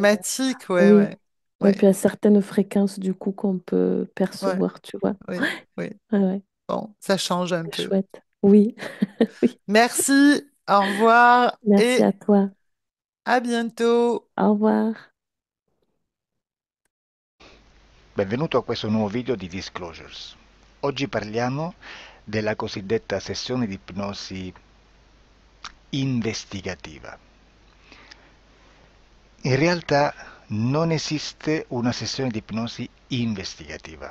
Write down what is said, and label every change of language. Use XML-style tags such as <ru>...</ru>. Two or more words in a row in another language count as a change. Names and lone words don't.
<fr>thématiques, ouais, Oui. ouais, Et ouais, puis à certaines fréquences du coup qu'on peut ouais, percevoir, tu vois. oui, oui. Ouais, ouais. Bon, ça change un C'est peu. chouette. Oui. Oui. Merci, au revoir Merci et à toi. à bientôt. Au revoir.</fr> <it>Benvenuto a questo nuovo video di Disclosures. Oggi parliamo della cosiddetta sessione di ipnosi investigativa. In realtà non esiste una sessione di ipnosi investigativa.</it>